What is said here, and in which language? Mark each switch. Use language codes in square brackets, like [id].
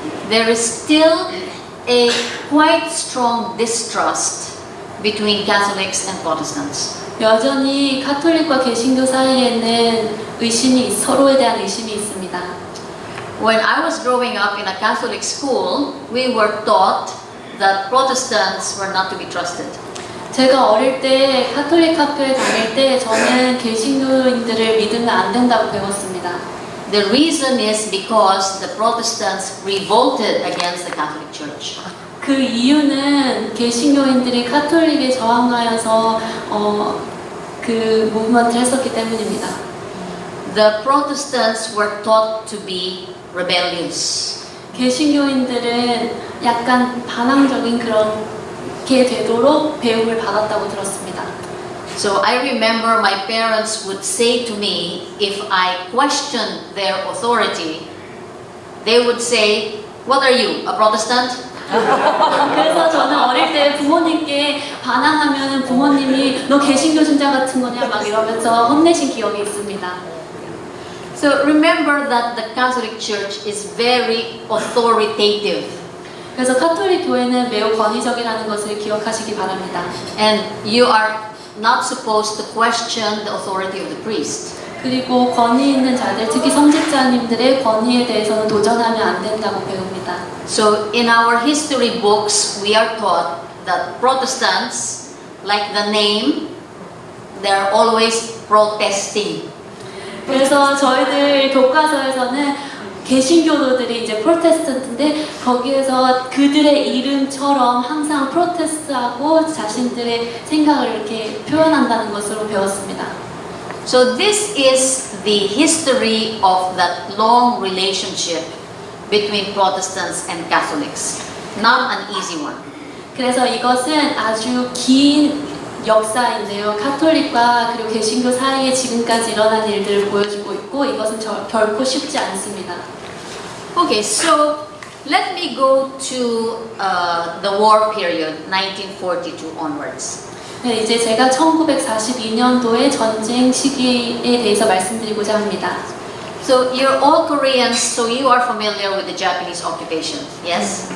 [en] There is still a quite strong distrust between Catholics and Protestants. [ko] 여전히 카톨릭과 개신교 사이에는 서로에 대한 의심이 있습니다. [en] When I was growing up in a Catholic school, we were taught that Protestants were not to be trusted. [ko] 제가 어릴 때 카톨릭 학교에 다닐 때 저는 개신교인들을 믿으면 안 된다고 배웠습니다. [en] The reason is because the Protestants revolted against the Catholic Church. [ko] 그 이유는 개신교인들이 카톨릭에 저항하여서 그 무브먼트를 했었기 때문입니다. [en] The Protestants were taught to be rebellious. [ko] 개신교인들은 약간 반항적인 그런 되도록 배움을 받았다고 들었습니다. [en] So I remember my parents would say to me, if I questioned their authority, they would say, "What are you, a Protestant?" [ko] 그래서 저는 어릴 때 부모님께 반항하면 부모님이 너 개신교 신자 같은 거냐 막 이러면서 혼내신 기억이 있습니다. [en] So remember that the Catholic Church is very authoritative. [ko] 그래서 카톨릭 교회는 매우 권위적이라는 것을 기억하시기 바랍니다. [en] And you are not supposed to question the authority of the priest. [ko] 그리고 권위 있는 자들, 특히 성직자님들의 권위에 대해서는 도전하면 안 된다고 배웁니다. [en] So in our history books, we are taught that Protestants, like the name, they're always protesting. [ko] 그래서 저희들 교과서에서는 개신교도들이 이제 프로테스탄트인데 거기에서 그들의 이름처럼 항상 프로테스트하고 자신들의 생각을 이렇게 표현한다는 것으로 배웠습니다. [en] So this is the history of that long relationship between Protestants and Catholics. Not an easy one. [ko] 그래서 이것은 아주 긴 역사인데요. 카톨릭과 그리고 개신교 사이에 지금까지 일어난 일들을 보여주고 있고 이것은 결코 쉽지 않습니다. [en] Okay, so let me go to the war period, 1942 onwards. [ko] 네, 이제 제가 1942년도의 전쟁 시기에 대해서 말씀드리고자 합니다. [en] So you're all Koreans, so you are familiar with the Japanese occupation, yes?